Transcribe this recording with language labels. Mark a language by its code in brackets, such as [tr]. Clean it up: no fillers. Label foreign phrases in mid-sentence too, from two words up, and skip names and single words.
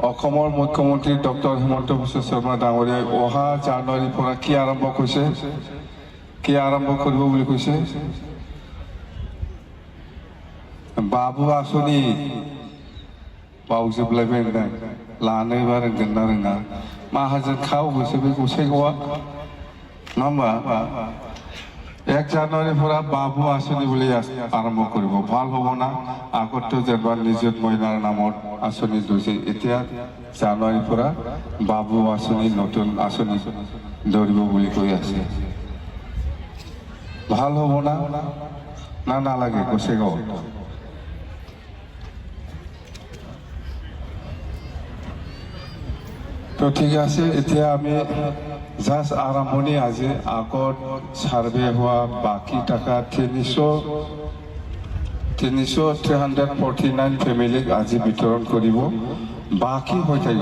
[as] অসমৰ মুখ্যমন্ত্ৰী ডক্টৰ হিমন্ত বিশ্ব শৰ্মা ডাঙৰীয়াই অহা জানুৱাৰীৰ পৰা কি আৰম্ভ কৰিছে, কি আৰম্ভ কৰিব বুলি কৈছে? বাবু আঁচনি [brx] बावजोबलायबाय नोंथां लानोबा रोंगोन ना रोङा माहाजोन खाव बयसो बे गसाइगावआ नङा होमबा [as] 1 জানুৱাৰীৰ পৰা বাবু আঁচনি বুলি আৰম্ভ কৰিব ভাল হ'ব না আগতো যেনিবা নিযুত মইনাৰ নামত আঁচনি লৈছে এতিয়া জানুৱাৰীৰ পৰা বাবু আঁচনি নতুন আঁচনি ধৰিব বুলি কৈ আছে ভাল হ'ব না না নালাগে গসাইগাঁৱত তো ঠিক আছে এতিয়া আমি জাস্ট আৰম্ভণি আজি আগত সার্ভে হওয়া বাকি টাকা 349 ফ্যামিলিক আজি বিতরণ করিব বাকি হৈ থাকিব